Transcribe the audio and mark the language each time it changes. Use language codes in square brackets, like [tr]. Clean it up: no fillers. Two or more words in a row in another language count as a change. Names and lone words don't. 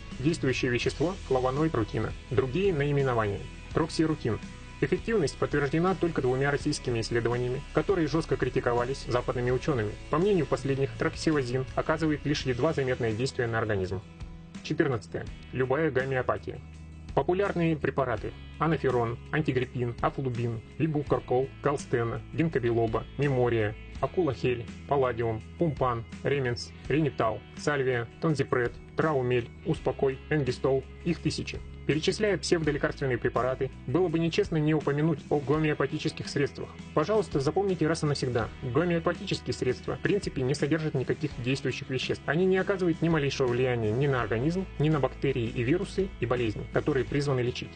[ru] Действующее вещество, флавоноид рутина. Другие наименования: троксирутин. Эффективность подтверждена только 2 российскими исследованиями, которые жестко критиковались западными учеными. По мнению последних, троксивазин оказывает лишь едва заметное действие на организм. 14. Любая гомеопатия. Популярные препараты: анаферон, антигриппин, афлубин, вибукаркол, галстена, гинкобилоба, мемория, акулахель, палладиум, пумпан, ременс, ренитал, сальвия, тонзипред, траумель, успокой, энгистол. Их тысячи. Перечисляя псевдолекарственные препараты, было бы нечестно не упомянуть о гомеопатических средствах. Пожалуйста, запомните раз и навсегда: гомеопатические средства в принципе не содержат никаких действующих веществ. Они не оказывают ни малейшего влияния ни на организм, ни на бактерии и вирусы и болезни, которые призваны лечить.